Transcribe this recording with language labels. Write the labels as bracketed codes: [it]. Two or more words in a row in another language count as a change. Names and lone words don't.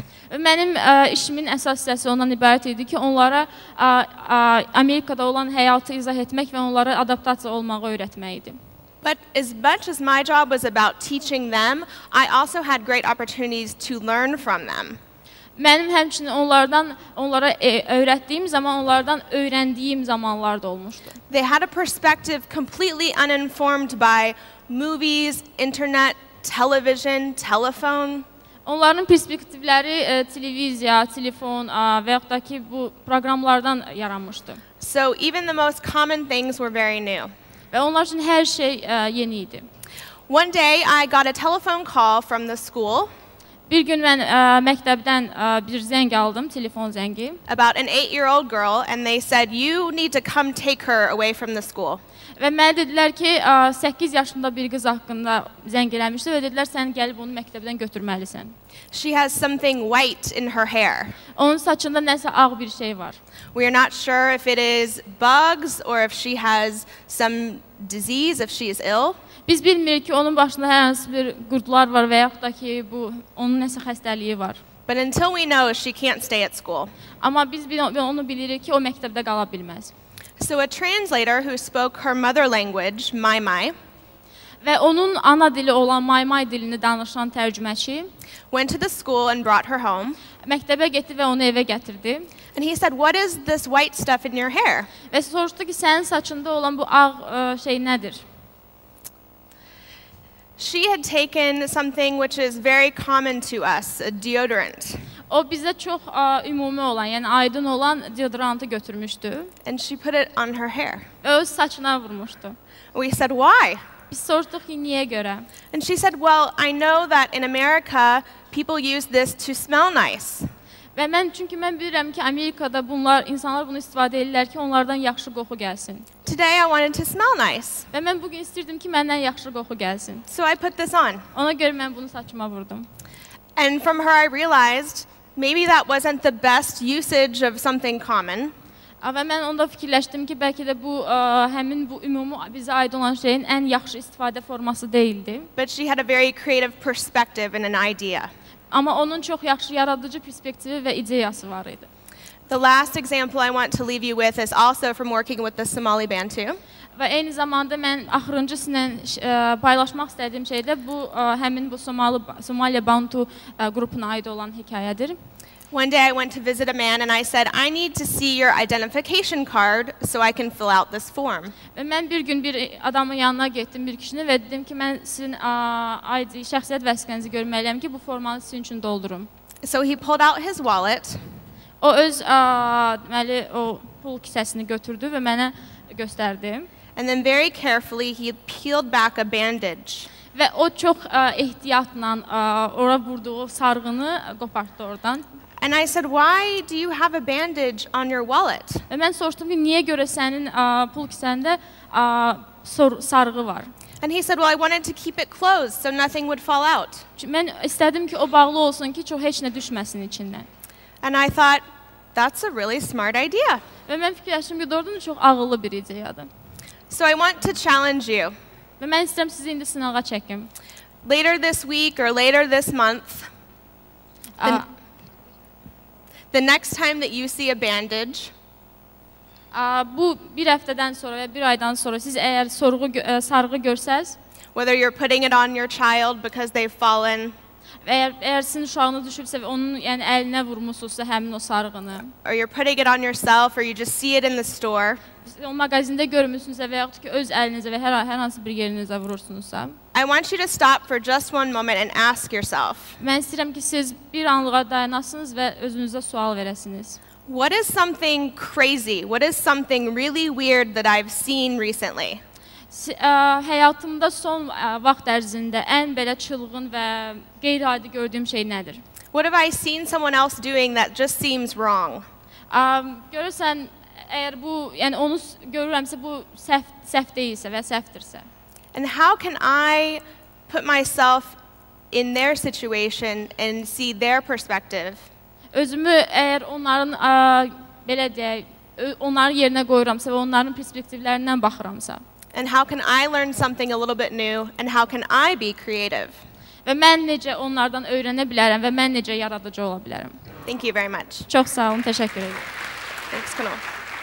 [az] Mənim işimin əsas hissəsi ondan ibarət idi ki, onlara Amerikada olan həyatı izah etmək və onlara adaptasiya olmağı öyrətmək idi. [en] But as much as my job was about teaching them, I also had great opportunities to learn from them. [az] Mənim həmçinin onlara öyrətdiyim zaman, onlardan öyrəndiyim zamanlar da olmuşdu. [en] They had a perspective completely uninformed by movies, internet, television, telephone. [az] Onların perspektivləri televiziya, telefon və yaxud da ki, bu proqramlardan yaranmışdı. [en] So even the most common things were very new. [az] Və onlar üçün hər şey yeni idi. [en] One day I got a telephone call from the school. [az] Bir gün mən məktəbdən bir zəng aldım, telefon zəngi. [en] About an 8-year-old girl, and they said you need to come take her away from the school. [az] Və mənə dedilər ki, 8 yaşında bir qız haqqında zəng eləmişdi və dedilər sən gəlib onu məktəbdən götürməlisən. [en] She has something white in her hair. [az] Onun saçında nəsə ağ bir şey var. [en] We are not sure if it is bugs or if she has some disease, if she is ill. [az] Biz bilmirik ki, onun başında hər hansı bir qurdlar var və yaxud da ki, onun nəsə xəstəliyi var. [en] But until we know, she can't stay at school. [az] Amma biz onu bilirik ki, o məktəbdə qala bilməz. [en] So a translator who spoke her mother language, Mai, [az] və onun ana dili olan Mai dilini danışan tərcüməçi [en] went to the school and brought her home. [az] Məktəbə getdi və onu evə gətirdi. [en] And he said, "What is this white stuff in your hair?" [az] Və soruşdu ki, sənin saçında olan bu ağ şey nədir? [en] She had taken something which is very common to us, a deodorant. [az] O bizə çox ümumi olan, yəni aydın olan deodorantı götürmüşdü [en] and she put it on her hair. [az] və öz saçına vurmuşdu. [en] We said, why? [az] Biz soruşduq ki, niyə görə? [en] And she said, well, I know that in America, people use this to smell nice. [az] Və çünki mən bilirəm ki, Amerikada insanlar bunu istifadə edirlər ki, onlardan yaxşı qoxu gəlsin. [en] Today I wanted to smell nice. [az] Və mən bugün istirdim ki, məndən yaxşı qoxu gəlsin. [en] So I put this on. [az] Ona görə mən bunu saçıma vurdum. [en] And from her I realized maybe that wasn't the best usage of something common. [az] Və mən onda fikirləşdim ki, bəlkə də həmin bu ümumi bizə aid olan şeyin ən yaxşı istifadə forması deyildi. [en] But she had a very creative perspective and an idea. [az] Amma onun çox yaxşı yaradıcı perspektivi və ideyası var idi. [en] The last example I want to leave you with is also from working with the Somali Bantu. [az] Və eyni zamanda mən axırıncısıyla paylaşmaq istədiyim şey də həmin bu Somali Bantu qrupuna aid olan hekayədir. [en] One day I went to visit a man and I said, I need to see your identification card so I can fill out this form. [az] Və mən bir gün bir adamın yanına getdim, bir kişini və dedim ki, mən sizin ID, şəxsiyyət vəsiqənizi görməliyəm ki, bu formanı sizin üçün doldurum. [en] So he pulled out his wallet. [az] O öz o pul kisəsini götürdü və mənə göstərdi. [en] And then very carefully he peeled back a bandage. [az] Və o çox ehtiyatla ora vurduğu sarğını qopartdı oradan. [en] And I said, why do you have a bandage on your wallet? [az] Və mən soruşdum ki, niyə görə sənin pul kisəndə sarğı var? [en] And he said, well, I wanted to keep it closed so nothing would fall out. [az] Mən istədim ki, o bağlı olsun ki, heç nə düşməsin içindən. [en] And I thought, that's a really smart idea. [az] Və mən fikirləşdim ki, doğrudan çox ağıllı bir ideyadır. [en] So I want to challenge you. [az] Və mən istəyirəm sizi indi sınağa çəkim. [en] Later this week or later this month, the next time that you see a bandage, [az] bu bir həftədən sonra və bir aydan sonra siz əgər sarğı görsəz, [en] whether you're putting it on your child because they've fallen, [az] əgər sizin uşağınız düşübsə və onun əlinə vurmusunuzsa həmin o sarğını, [en] or you're putting it on yourself, or you just see it in the store, [az] o mağazində görmüsünüzsə və yaxud ki öz əlinizə və hər hansı bir yerinizə vurursunuzsa, [en] I want you to stop for just one moment and ask yourself, [az] mən istəyirəm ki, siz bir anlığa dayanasınız və özünüzə sual verəsiniz. [en] What is something crazy? What is something really weird that I've seen recently? [az] Həyatımda son vaxt ərzində ən belə çılğın və qeyri-adi gördüyüm şey nədir? [en] What have I seen someone else doing that just seems wrong? [az] Görürsən, əgər onu görürəmsə bu səhv deyilsə və səhvdirsə. [en] And how can I put myself in their situation and see their perspective? [az] Özümü əgər onların belə deyək, onların yerinə qoyuramsa və onların perspektivlərindən baxıramsa. [en] And how can I learn something a little bit new and how can I be creative? [az] Və mən necə onlardan öyrənə bilərəm və mən necə yaradıcı ola bilərəm? [en] Thank you very much. [az] Çox sağ olun, təşəkkür edirəm. [en] Thanks, Kunal.